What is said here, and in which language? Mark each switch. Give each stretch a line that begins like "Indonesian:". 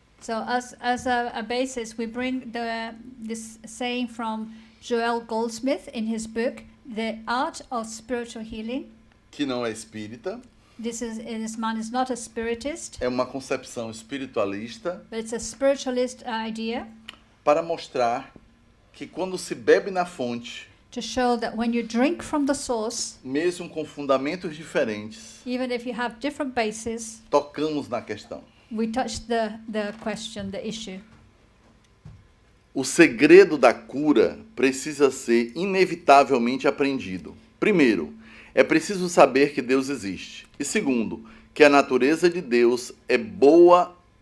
English: So as a basis, we bring this saying from Joel Goldsmith in his book, The Art of Spiritual Healing.
Portuguese: Que não é espírita,
English: This man is not a spiritist,
Portuguese: é uma concepção espiritualista
English: but it's a spiritualist idea
Portuguese: para mostrar que quando se bebe na fonte,
English: to show that when you drink from the source,
Portuguese: mesmo com fundamentos diferentes,
English: even if you have different bases,
Portuguese: tocamos na questão.
English: we touch the question, the issue.
Portuguese: O segredo da cura precisa ser inevitavelmente aprendido. Primeiro, é preciso saber que Deus existe. E segundo, que a natureza de Deus é boa.